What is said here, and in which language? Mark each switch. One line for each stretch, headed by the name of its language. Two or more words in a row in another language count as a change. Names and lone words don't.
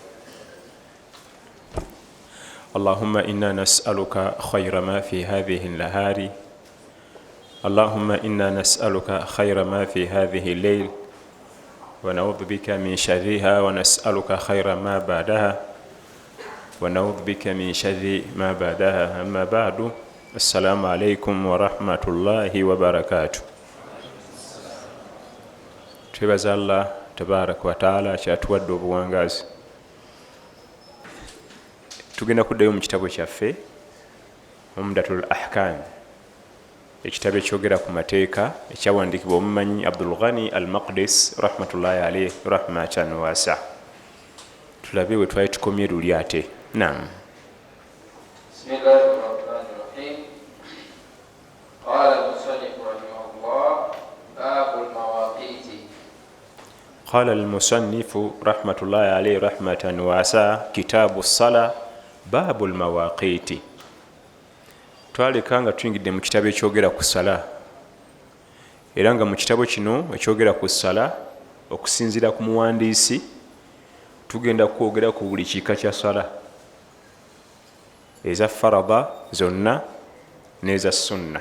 Arabic: اللهم إنا نسألك خير ما في هذه النهار، اللهم إنا نسألك خير ما في هذه الليل، ونعوذ بك من شرها، ونسألك خير ما بعدها، ونعوذ بك من شر ما بعدها. أما بعد، السلام عليكم ورحمة الله وبركاته.
Ganda: twebaza
Arabic: الله تبارك وتعالى
Ganda: kyatuwadde obuwangazi. Tugenda kuddayo mu kitabo kyaffe Umdatul Ahkam, ekitabo ekyogera ku mateeka ekyawandiikibwa omumanyi Abdul Ghani al-Maqdis
Arabic: رحمة الله عليه رحمة واسعة.
Ganda: Tulabe we twali tukomye luli ate. Naam.
Arabic: بسم الله الرحمن الرحيم. قال المصنف رحمه الله باب المواقيت. قال المصنف رحمة الله عليه رحمة واسعة كتاب الصلاة باب المواقيت.
Ganda: Twaleka nga tuyingidde mu kitabo ekyogera ku sala, era nga mu kitabo kino ekyogera ku sala okusinziira ku muwandiisi tugenda kwogera ku buli kiika kya sala, eza farada zonna n'eza sunna.